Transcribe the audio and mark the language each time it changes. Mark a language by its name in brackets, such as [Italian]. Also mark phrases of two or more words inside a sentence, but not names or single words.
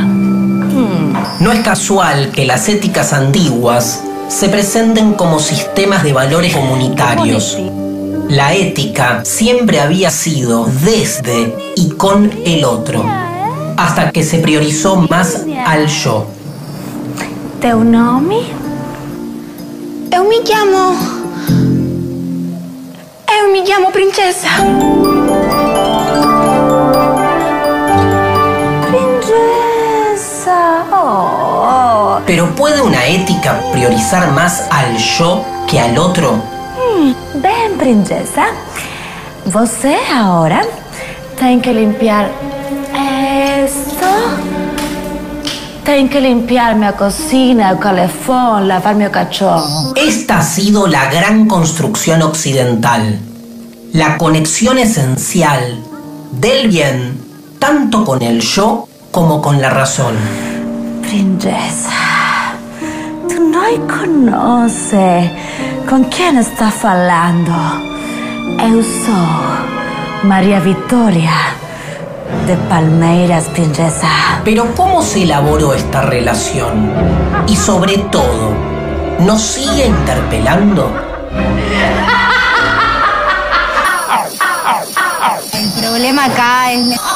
[Spanish] No es casual que las éticas antiguas se presenten como sistemas de valores comunitarios. La ética siempre había sido desde y con el otro, hasta que se priorizó más al yo. [Portuguese] Teu nome? Eu me llamo Princesa. Princesa. Oh. [Spanish] ¿Pero puede una ética priorizar más al yo que al otro? [Portuguese] Bem, princesa, você agora tem que [Spanish] limpiar esto. [Portuguese] Tem que limpiar minha cocina, [Spanish] el calefón, lavar mi cachorro. Esta ha sido la gran construcción occidental, la conexión esencial del bien, tanto con el yo como con la razón. [Portuguese] Princesa, tu não conoce com quem está falando. Eu sou María Victoria de Palmeiras, princesa. [Spanish] Pero ¿cómo se elaboró esta relación? Y sobre todo, ¿nos sigue interpelando? El problema acá es...